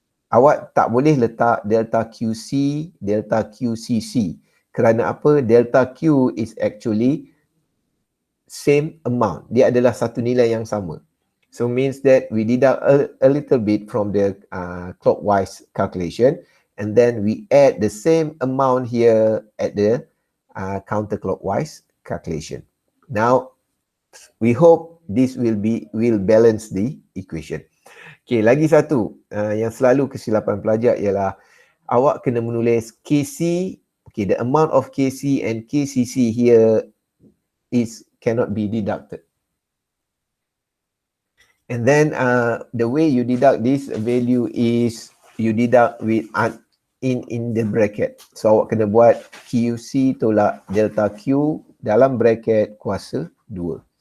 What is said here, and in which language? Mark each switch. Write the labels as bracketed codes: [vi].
[ms] Awak tak boleh letak delta QC, delta QCC. Kerana apa? [en] Delta Q is actually same amount. [ms] Dia adalah satu nilai yang sama. [en] So means that we deduct a little bit from the clockwise calculation, and then we add the same amount here at the counterclockwise calculation. Now, we hope this will balance the equation. [ms] Okay, lagi satu yang selalu kesilapan pelajar ialah awak kena menulis KC. [en] Okay, the amount of KC and KCC here cannot be deducted. And then the way you deduct this value is you deduct with in the bracket. [ms] So awak kena buat QC tolak delta Q dalam bracket kuasa 2.